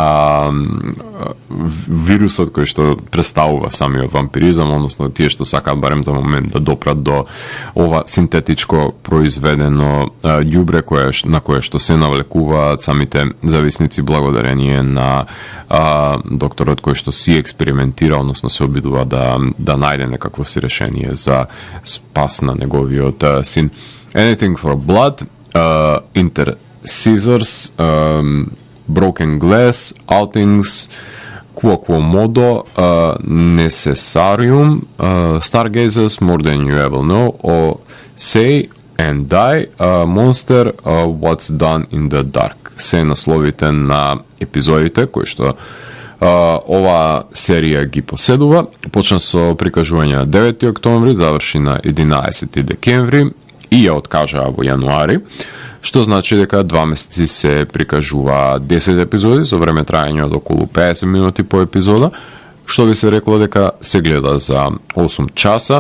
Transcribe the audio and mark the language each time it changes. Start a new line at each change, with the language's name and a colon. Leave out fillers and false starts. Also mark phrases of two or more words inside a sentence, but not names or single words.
Macedonian: вирусот кој што представува самиот вампиризам, односно тие што сакаат барем за момент да допрат до ова синтетичко произведено ѓубре на кое што се навлекуваат самите зависници благодарение на докторот кој што си експериментира, односно се обидува да најде некакво си решение за спас на неговиот син. Anything for Blood, Scissors, Broken Glass, Outings, Quoquomodo, Necessarium, Stargazers, More Than You Ever Know, or Say and Die, Monster, What's Done in the Dark. Се насловите на епизодите кои што ова серија ги поседува. Почна со прикажување на 9 октомври, заврши на 11 декември и ја откажаа во јануари, што значи дека 2 месеци се прикажува 10 епизоди со време трајање од околу 50 минути по епизода, што би се рекло дека се гледа за 8 часа.